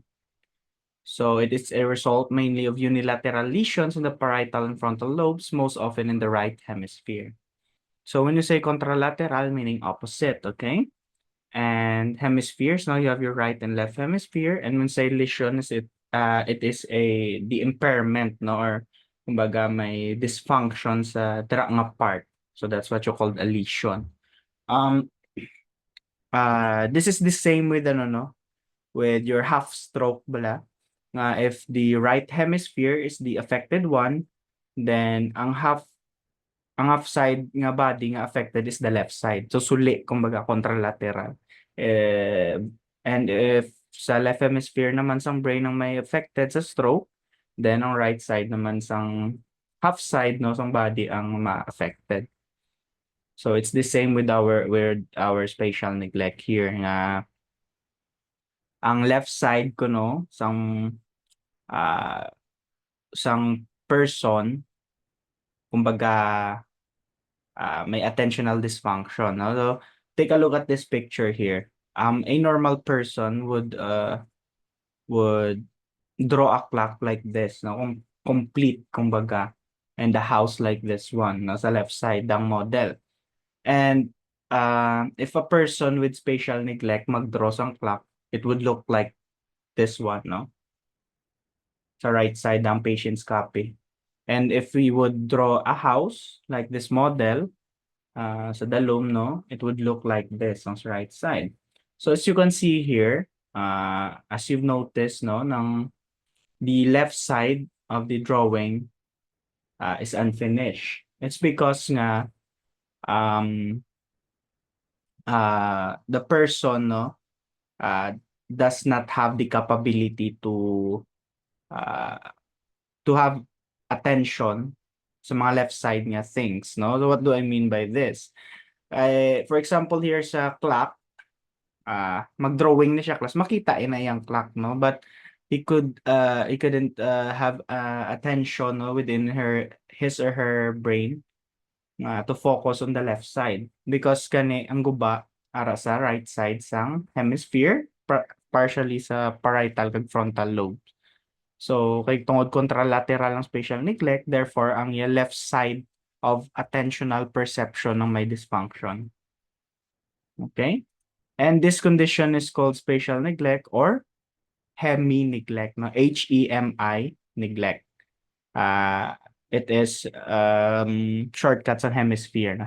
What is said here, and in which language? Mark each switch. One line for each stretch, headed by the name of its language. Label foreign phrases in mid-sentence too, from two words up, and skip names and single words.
English: So it is a result mainly of unilateral lesions in the parietal and frontal lobes, most often in the right hemisphere. So when you say contralateral, meaning opposite, okay? And hemispheres, now you have your right and left hemisphere. And when say lesions, it is the impairment, no, or
Hiligaynon: kumbaga may
English: dysfunction
Hiligaynon: sa dira nga
English: part. So that's what you call a lesion. Um, this is the same with ano, no, with your half stroke bala. If the right hemisphere is the affected one, then
Hiligaynon: ang half side nga body nga affected
English: is the left side.
Hiligaynon: So suli kumbaga contralateral.
English: Eh, and if sa left hemisphere naman sang brain ang may affected sa stroke, then ang right side naman sang half side no sang body ang ma-affected. So it's the same with our spatial neglect here
Hiligaynon: nga ang left side ko no ah sang
English: person kumbaga may attentional dysfunction. No? So take a look at this picture here. A normal person would draw a clock like this, no? Complete, kumbaga, and a house like this one, no? Sa left side ng model. And if a person with spatial neglect magdraw sang clock, it would look like this one, no? Sa right side ng patient's copy. And if we would draw a house like this model,
Hiligaynon: sa dalom, no,
English: it would look like this on the right side. So as you can see here, as you've noticed, no, the left side of the drawing is unfinished. It's because nga the person, no, does not have the capability uh, to have attention sa mga left side niya things, no? So what do I mean by this? For example, here sa clock, mag-drawing na siya class, makita na yung clock, no? But he couldn't have attention, no, within his or her brain to focus on the left side because
Hiligaynon: kani ang guba ara sa
English: right side sang hemisphere, partially sa parietal kag frontal lobe.
Hiligaynon: So kay tungod
English: contralateral ang spatial neglect, therefore ang left side of attentional perception ng may dysfunction. Okay? And this condition is called spatial neglect or hemi-neglect, no? H-E-M-I, neglect. It is shortcuts on hemisphere, no?